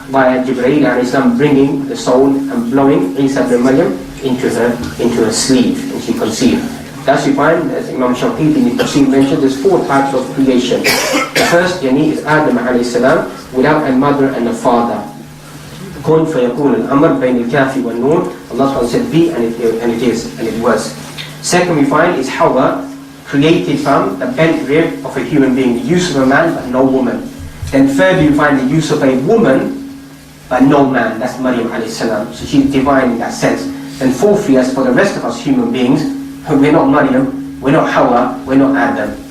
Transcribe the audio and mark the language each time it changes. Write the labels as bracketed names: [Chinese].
[English] via Jibreel alayhi salam bringing the soul and blowing Isa ibn Maryam into her sleeve, and she conceived. Thus we find, as Imam Shafi'i in the Tafsir mentioned, there's 4 types of creation. The first is Adam alayhi salam without a mother and a father. [Arabic] كن فيكون الأمر بين الكاف والنون. [English] Allah said be, and it is, and it was. Second we find is Hawa, created from the bent rib of a human being, the use of a man but no woman. Then third you find the use of a woman but no man, that's Maryam alayhi salam. So she's divine in that sense. And fourthly, as for the rest of us human beings, we're not Maryam, we're not Hawa, we're not Adam.